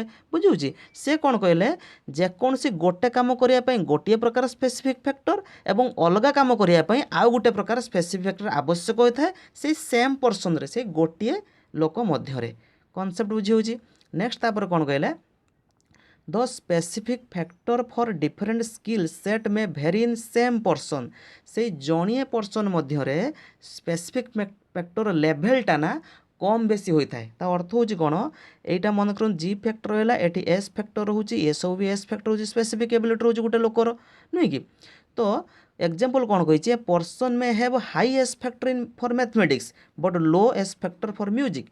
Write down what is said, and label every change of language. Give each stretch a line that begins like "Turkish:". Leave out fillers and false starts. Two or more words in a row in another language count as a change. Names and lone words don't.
Odia: ବୁଝିହେଉଛି? ସେ କ'ଣ କହିଲେ, ଯେକୌଣସି ଗୋଟେ କାମ କରିବା ପାଇଁ ଗୋଟିଏ ପ୍ରକାର
English: specific factor
Odia: ଏବଂ ଅଲଗା କାମ କରିବା ପାଇଁ ଆଉ ଗୋଟେ ପ୍ରକାର
English: specific factor
Odia: ଆବଶ୍ୟକ ହୋଇଥାଏ, ସେଇ
English: same person,
Odia: ସେଇ ଗୋଟିଏ ଲୋକ ମଧ୍ୟରେ। କନସେପ୍ଟ ବୁଝିହେଉଛି? ନେକ୍ସଟ ତାପରେ କ'ଣ କହିଲେ,
English: The specific factor for different skill set may vary in same person।
Odia: ସେଇ ଜଣିଏ ପର୍ସନ ମଧ୍ୟରେ
English: specific factor level
Odia: ନା କମ୍ ବେଶୀ ହୋଇଥାଏ। ତା ଅର୍ଥ ହେଉଛି କ'ଣ, এইটা ମନେ କରନ୍ତୁ
English: G factor
Odia: ହେଲା, ଏଠି
English: S factor
Odia: ରହୁଛି, ଏସବୁ ବି
English: S factor
Odia: ହେଉଛି,
English: specific ability
Odia: ରହୁଛି ଗୋଟେ ଲୋକର, ନୁହେଁ କି?
English: ତ ଏକ୍ଜାମ୍ପଲ୍
Odia: କ'ଣ କହିଛି,
English: a person may have high S factor in for mathematics but low S factor for music.